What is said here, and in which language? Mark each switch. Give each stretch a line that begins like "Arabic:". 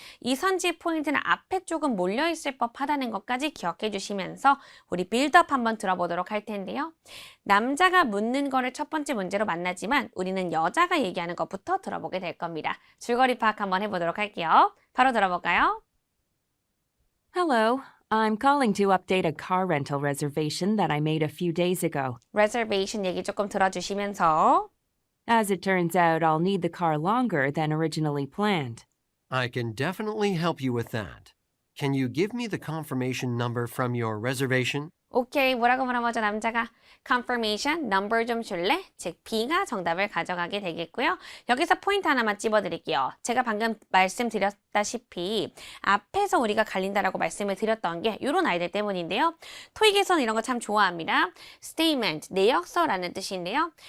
Korean: 이 선지 포인트는 앞에 조금 몰려있을 법하다는 것까지 기억해 주시면서 우리 빌드업 한번 들어보도록 할 텐데요. 남자가 묻는 거를 첫 번째 문제로 만나지만 우리는 여자가 얘기하는 것부터 들어보게 될 겁니다. 줄거리 파악 한번 해보도록 할게요. 바로 들어볼까요?
English: Hello, I'm calling to update a car rental reservation that I made a few days ago.
Korean: reservation 얘기 조금 들어주시면서
English: As it turns out, I'll need the car longer than originally planned. I can definitely help you with that. Can you give me the confirmation number from your reservation?
Korean: 오케이, 뭐라고 물어보죠, 남자가? confirmation, number 좀 줄래? 즉, B가 정답을 가져가게 되겠고요. 여기서 포인트 하나만 찝어드릴게요. 제가 방금 말씀드렸다시피 앞에서 우리가 갈린다라고 말씀을 드렸던 게 이런 아이들 때문인데요. 토익에서는 이런 거 참 좋아합니다. statement, 내역서라는 뜻인데요.